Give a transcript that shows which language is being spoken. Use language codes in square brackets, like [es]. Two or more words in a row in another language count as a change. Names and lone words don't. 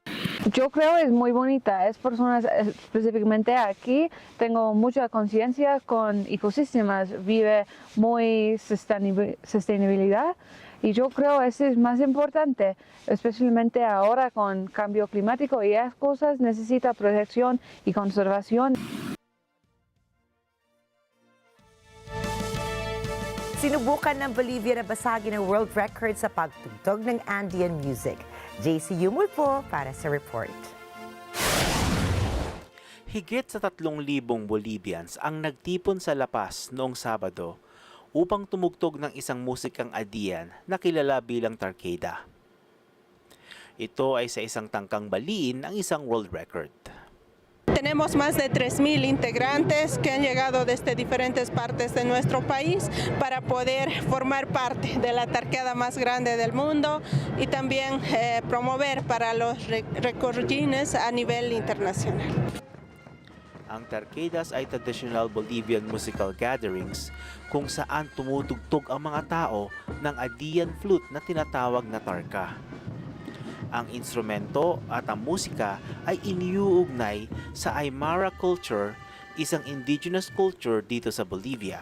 [es] Yo creo es muy bonita, es personas específicamente aquí, tengo mucha conciencia con ecosistemas, vive muy sostenibilidad. Y yo creo eso es más importante, especialmente ahora con cambio climático y esas cosas necesita protección y conservación. [tl] Sinubukan ng Bolivia na basagin ang [en] world record [tl] sa pagtugtog ng [en] Andean music. [tl] JC Yumulpo para sa report. Higit sa 3,000 Bolivians ang nagtipon sa La Paz noong Sabado upang tumugtog ng isang musikang Andean na kilala bilang tarkada. Ito ay sa isang tangkang baliin ang isang [en] world record. [es] Tenemos más de 3,000 integrantes que han llegado desde diferentes partes de nuestro país para poder formar parte de la tarkada más grande del mundo y también promover para los recordines a nivel internacional. [tl] Ang tarkadas ay [en] traditional Bolivian musical gatherings [tl] kung saan tumutugtog ang mga tao ng [en] Andean flute [tl] na tinatawag na tarka. Ang instrumento at ang musika ay iniuugnay sa [en] Aymara culture, [tl] isang [en] indigenous culture [tl] dito sa Bolivia.